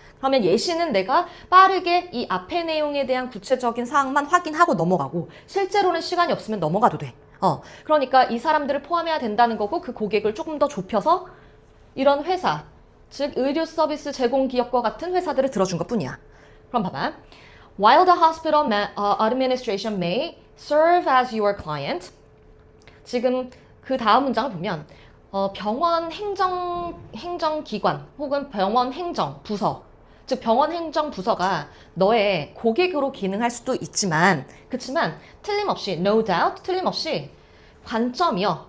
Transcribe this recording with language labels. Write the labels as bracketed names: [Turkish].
[Korean] 그러면 예시는 내가 빠르게 이 앞의 내용에 대한 구체적인 사항만 확인하고 넘어가고, 실제로는 시간이 없으면 넘어가도 돼. 그러니까 이 사람들을 포함해야 된다는 거고, 그 고객을 조금 더 좁혀서 이런 회사, 즉 의료 서비스 제공 기업과 같은 회사들을 들어준 것뿐이야. 그럼 봐봐. [English] While the hospital administration may serve as your client. [Korean] 지금 그 다음 문장을 보면 병원 행정기관 혹은 병원 행정부서, 즉 병원 행정부서가 너의 고객으로 기능할 수도 있지만, 그렇지만 틀림없이, [English] no doubt, [Korean] 틀림없이 관점이요.